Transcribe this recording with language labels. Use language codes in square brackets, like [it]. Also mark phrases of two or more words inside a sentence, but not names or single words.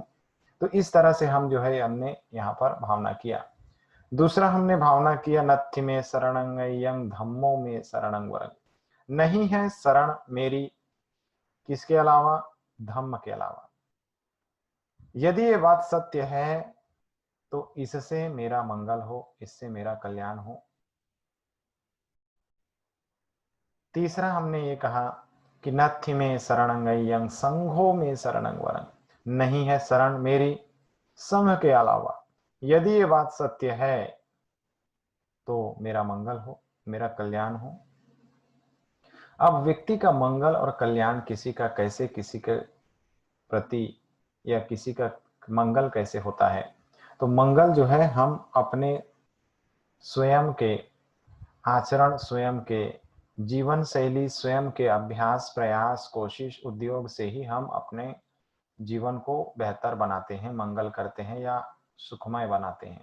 [hi] तो इस तरह से हम जो है हमने यहाँ पर भावना किया। दूसरा हमने भावना किया [pi] नत्थि में शरणं अय्यं धम्मो में शरणं वरं, [hi] नहीं है शरण मेरी किसके अलावा, धम्म के अलावा। यदि ये बात सत्य है तो इससे मेरा मंगल हो, इससे मेरा कल्याण हो। तीसरा हमने ये कहा कि [pi] नत्थि में शरणं अय्यं संघो में शरणं वरं, [hi] नहीं है शरण मेरी संघ के अलावा। यदि ये बात सत्य है तो मेरा मंगल हो, मेरा कल्याण हो। अब व्यक्ति का मंगल और कल्याण किसी का कैसे, किसी के प्रति या किसी का मंगल कैसे होता है, तो मंगल जो है हम अपने स्वयं के आचरण, स्वयं के जीवन शैली, स्वयं के अभ्यास, प्रयास, कोशिश, उद्योग से ही हम अपने जीवन को बेहतर बनाते हैं, मंगल करते हैं या सुखमय बनाते हैं।